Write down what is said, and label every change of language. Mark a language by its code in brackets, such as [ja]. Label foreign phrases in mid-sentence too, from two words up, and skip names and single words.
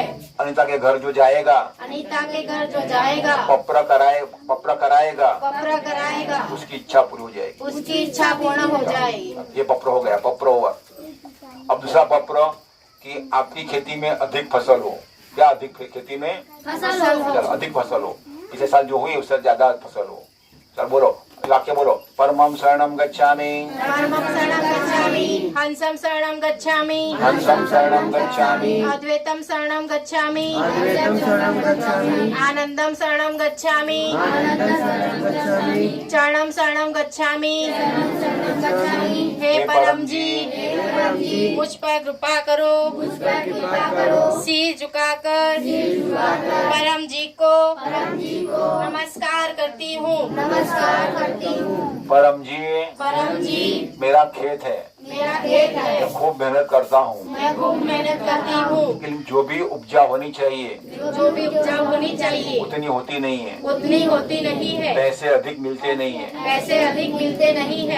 [hi] अनिता के घर जो जाएगा पप्र कराएगा उसकी इच्छा पूरी हो जाएगी। उसकी इच्छा पूर्ण हो जाएगी। ये पप्र हो गया, पप्र ओवर। अब दूसरा पप्र कि आपकी खेती में अधिक फसल हो। क्या अधिक खेती में फसल हो। चलो अधिक फसल हो, पिछले साल जो हुई उससे ज्यादा फसल हो। चल बोलो, वाक्य बोलो। [sa] परमं शरणं गच्छामि, हंसं शरणं गच्छामि, अद्वैतं शरणं गच्छामि, आनंदं शरणं गच्छामि, चरणं शरणं गच्छामि। [hi] हे परम जी, मुझ पर कृपा करो, सिर झुकाकर परम जी को नमस्कार करती हूँ। परम जी मेरा खेत है, मैं खूब मेहनत करता हूँ, लेकिन जो भी उपजा होनी चाहिए उतनी होती नहीं है, पैसे अधिक मिलते नहीं है।